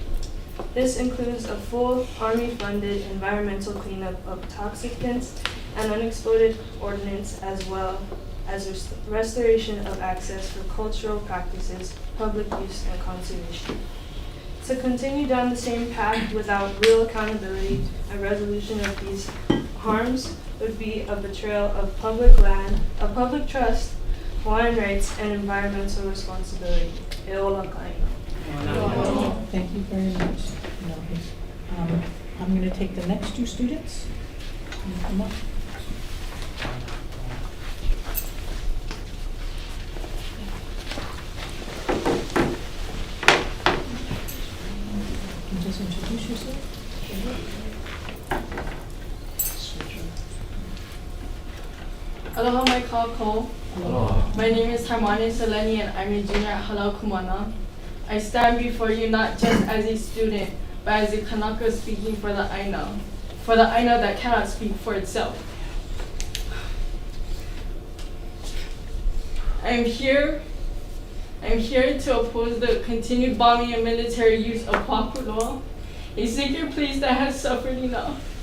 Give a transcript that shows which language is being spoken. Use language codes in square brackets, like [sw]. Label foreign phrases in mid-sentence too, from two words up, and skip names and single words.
[en] This includes a full Army-funded environmental cleanup of toxicants and unexploded ordnance, as well as restoration of access for cultural practices, public use, and conservation. To continue down the same path without real accountability and resolution of these harms would be a betrayal of public land, of public trust, Hawaiian rights, and environmental responsibility. [haw] E ola ka'aina. [en] Thank you very much. I'm going to take the next two students. Can you come up? You can just introduce yourself. [haw] Aloha mai kākou. [en] My name is Harmani Seleni and I'm a junior at Halau Kumana. I stand before you not just as a student, but as a Kanaka speaking for the āINA that cannot speak for itself. I am here to oppose the continued bombing and military use of PŌHAKULOA, a sacred place that has suffered enough.